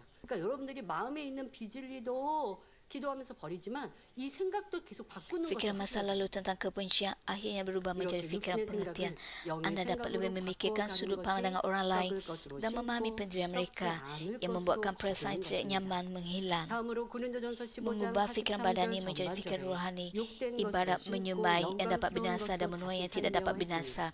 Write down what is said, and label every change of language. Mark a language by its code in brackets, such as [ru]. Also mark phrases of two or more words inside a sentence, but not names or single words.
[ko] 그러니까 여러분들이 마음에 있는 비질리도 기도하면서 버리지만 이 생각도 계속 바꾸는 [ms] Fikiran masa lalu tentang kebencian akhirnya berubah menjadi fikiran pengertian. Anda dapat lebih memikirkan sudut pandangan orang lain dan memahami pendirian mereka yang membuatkan perasaan tidak nyaman menghilang. Mengubah fikiran badani menjadi fikiran rohani, ibarat menyumai yang dapat binasa dan menuai yang tidak dapat binasa.